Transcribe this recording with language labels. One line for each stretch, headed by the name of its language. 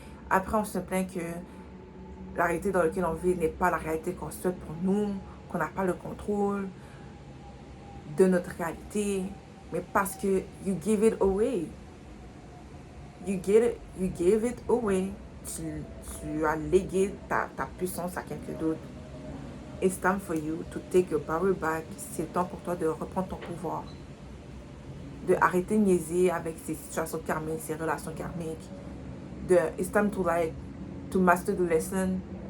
French: Après, on se plaint que la réalité dans laquelle on vit n'est pas la réalité qu'on souhaite pour nous, qu'on n'a pas le contrôle de notre réalité, mais parce que
English: you give it away. You gave it away.
French: Tu as légué ta puissance à quelqu'un d'autre.
English: It's time for you to take your power back.
French: C'est temps pour toi de reprendre ton pouvoir. De arrêter de niaiser avec ces situations karmiques, ces relations karmiques.
English: It's time to master the lesson.